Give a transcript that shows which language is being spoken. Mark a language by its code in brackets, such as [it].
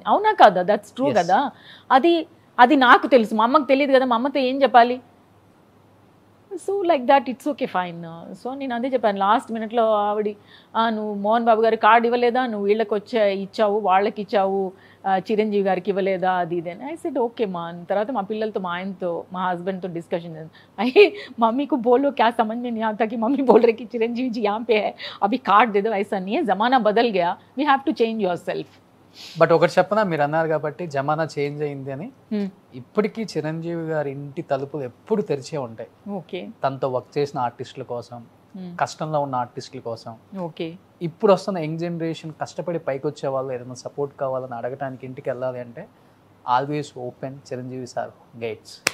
[te] అవునా కదా, that's true కదా. అది నాకు తెలుసు, మా అమ్మకి తెలియదు కదా మా అమ్మతో ఏం చెప్పాలి. So [en] Like that it's okay fine. [te] So నేను అదే చెప్పాను లాస్ట్ మినిట్లో ఆవిడ నువ్వు మోహన్ బాబు గారికి కార్డు ఇవ్వలేదా, నువ్వు వీళ్ళకి ఇచ్చావు వాళ్ళకి ఇచ్చావు చిరంజీవి గారికి ఇవ్వలేదా అది ఇదే. [en] I said okay మా. [te] తర్వాత మా పిల్లలతో మా ఆయనతో మా హస్బెండ్తో డిస్కషన్ అయ్యి మమ్మీకు [hi] बोलो क्या समझ में नहीं आता कि मम्मी बोल रहे कि चिरंजीवी जी यहाँ पे है अभी कार्ड दे दो. ऐसा नहीं है, ज़माना बदल गया, [en] We have to change yourself. [te] But ఒకటి చెప్పనా, మీరు అన్నారు కాబట్టి జమానా చేంజ్ అయింది అని. ఇప్పటికీ చిరంజీవి గారి ఇంటి తలుపులు ఎప్పుడు తెరిచే ఉంటాయి. ఓకే తనతో వర్క్ చేసిన ఆర్టిస్టుల కోసం, కష్టంలో ఉన్న ఆర్టిస్టుల కోసం. ఓకే ఇప్పుడు వస్తున్న యంగ్ జనరేషన్ కష్టపడి పైకి వచ్చే వాళ్ళు ఏదైనా సపోర్ట్ కావాలని అడగటానికి ఇంటికి వెళ్ళాలి అంటే [en] Always open Chiranjeevi sir gates.